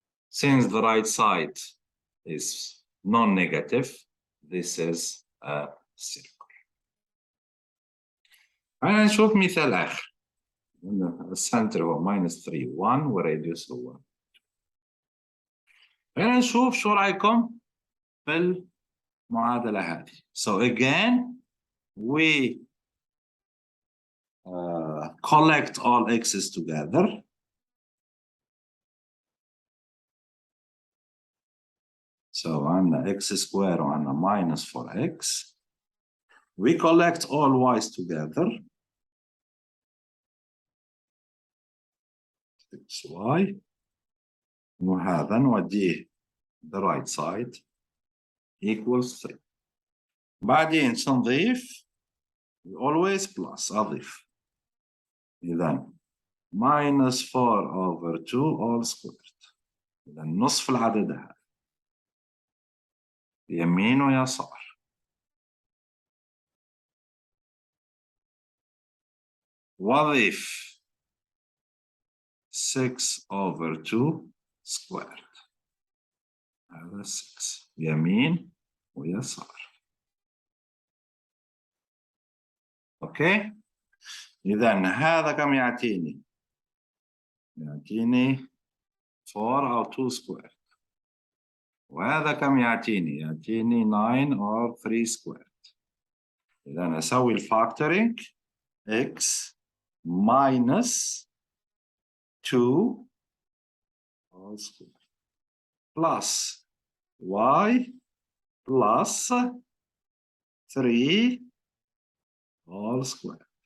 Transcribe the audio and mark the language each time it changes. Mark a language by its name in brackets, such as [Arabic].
[English] Since the right side is non-negative, this is a circle. [Arabic] خلينا نشوف مثال آخر. السنتر هو minus 3 1 والراديوس هو 2. خلينا نشوف شو رأيكم في المعادلة هذه. [English] So again we collect all x's together. So [Arabic] عندنا [English] x square [Arabic] وعندنا [English] minus 4x. We collect all y's together. 6y. [Arabic] وهذا نوديه [English] the right side equals 3. [Arabic] بعدين نضيف [English] always plus [Arabic] أضيف. إذا [English] minus 4 over 2 all squared. [Arabic] إذا نصف العدد هذا يمين ويسار. وأضيف [English] 6 over 2 squared. [Arabic] هذا 6 يمين ويسار. أوكي؟ إذا هذا كم يعطيني؟ يعطيني 4 أو 2 squared. وهذا كم يعطيني؟ يعطيني 9 or 3 squared. إذا أسوي الفاكتورينج [English] x minus 2 all squared plus y plus 3 all squared.